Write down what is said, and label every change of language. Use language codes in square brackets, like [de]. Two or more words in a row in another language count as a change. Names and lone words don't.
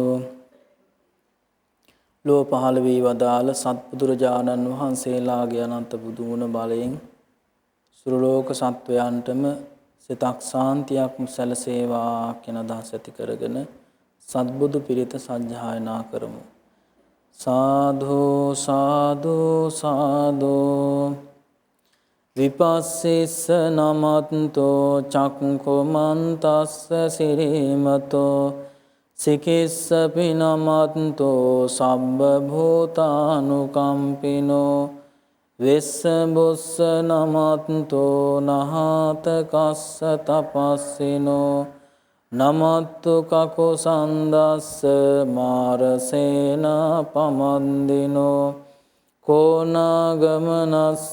[si] ලෝ පහළ වී වදාළ සත්බුදුරජාණන් වහන්සේලාගේ අනන්ත බුදුගුණ බලයෙන් සුරලෝක සත්වයන්ටම සිතක් සාන්තියක් සැලසේවා කියන අදහස ඇති කරගෙන සත්බුදු පිරිත සජ්ජායනා කරමු. සාදු සාදු සාදු. [pi] විපස්සිස්ස නමත්තෝ චක්ඛුමන්තස්ස සිරීමතෝ සිකිස්සපි නමත්තෝ සබ්බ භූතානුකම්පිනෝ වෙස්ස බොස්ස නමත්තෝ නහත කස්ස තපස්සිනෝ නමත්තු කකුසන්දස්ස මාරසේන පමන්දිනෝ කෝනාගමනස්ස